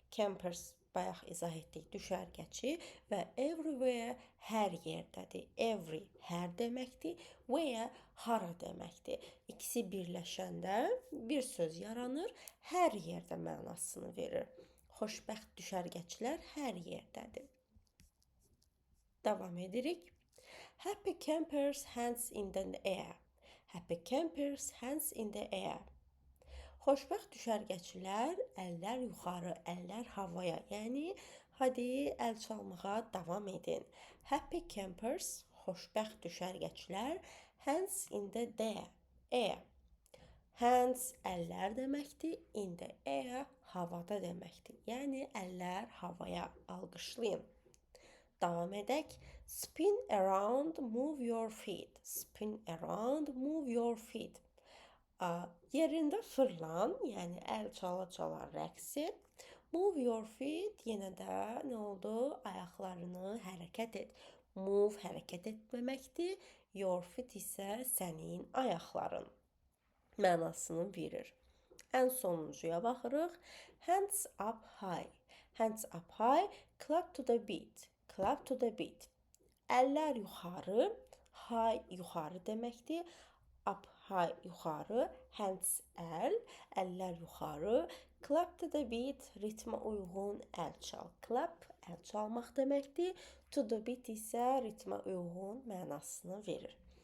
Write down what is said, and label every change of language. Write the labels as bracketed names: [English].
[Azerbaijani] Campers bayaq izah etdik, düşərgəçi və everywhere hər yerdədir. Every hər deməkdir. Where hara deməkdir. İkisi birləşəndə bir söz yaranır, hər yerdə mənasını verir. Xoşbəxt düşərgəçilər hər yerdədir. Davam edirik. [English] Happy campers hands in the air. Happy campers hands in the air. [Azerbaijani] Xoşbəxt düşərgəçilər əllər yuxarı, əllər havaya. Yəni hadi əl çalmağa davam edin. [English] Happy campers [Azerbaijani] xoşbəxt düşərgəçilər [English] hands in the air. [Azerbaijani] Hands əllər deməkdir, [English] in the air [Azerbaijani] havada deməkdir. Yəni əllər havaya, alqışlayın. Davam edək. [English] Spin around, move your feet. Spin around, move your feet. [Azerbaijani] Yerində fırlan, yəni əl çala-çala rəqs et. [English] Move your feet, [Azerbaijani] yenə də nə oldu? Ayaqlarını hərəkət et. Move hərəkət etməkdir. Your feet isə sənin ayaqların mənasını verir. Ən sonuncuya baxırıq. [English] Hands up high. Hands up high, clap to the beat. Clap to the beat. [Azerbaijani] Əllər yuxarı, high yuxarı deməkdir. [English] Up high [Azerbaijani] yuxarı, hands əl, əllər yuxarı. [English] Clap to the beat, [Azerbaijani] ritmə uyğun əl çal. Clap əl çalmaq deməkdir. [English] To the beat [Azerbaijani] isə ritmə uyğun mənasını verir.